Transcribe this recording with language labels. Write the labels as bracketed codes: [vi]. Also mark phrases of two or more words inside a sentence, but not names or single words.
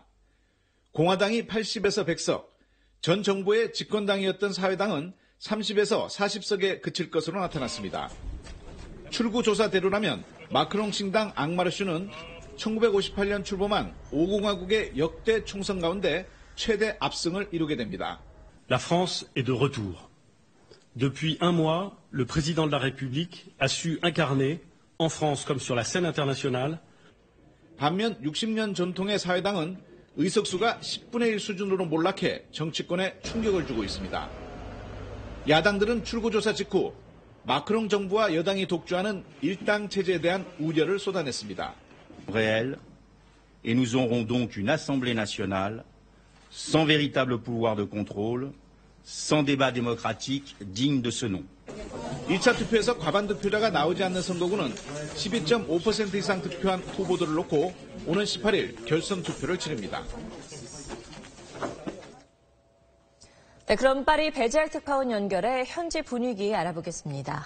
[ko] 공화당이 80에서 100석, 전 정부의 집권당이었던 사회당은 30에서 40석에 그칠 것으로 나타났습니다. 출구조사대로라면 마크롱 신당 앙마르슈는 1958년 출범한 5공화국의 역대 총선 가운데 최대 압승을 이루게 됩니다. [fr] La France est de retour. Depuis un mois, le président de la République a su incarner, en France comme sur la scène internationale, [ko] 반면 60년 전통의 사회당은 의석수가 10분의 1 수준으로 몰락해 정치권에 충격을 주고 있습니다. 야당들은 출구조사 직후 마크롱 정부와 여당이 독주하는 일당 체제에 대한 우려를 쏟아냈습니다. [fr] réel et nous aurons donc une Assemblée nationale sans véritable pouvoir de contrôle, sans débat démocratique digne de ce nom. [ko] 2차 투표에서 과반 득표자가 나오지 않는 선거구는 12.5% 이상 득표한 후보들을 놓고 오는 18일 결선 투표를 치릅니다. 네, 그럼 파리 배지학 특파원 연결해 현지 분위기 알아보겠습니다.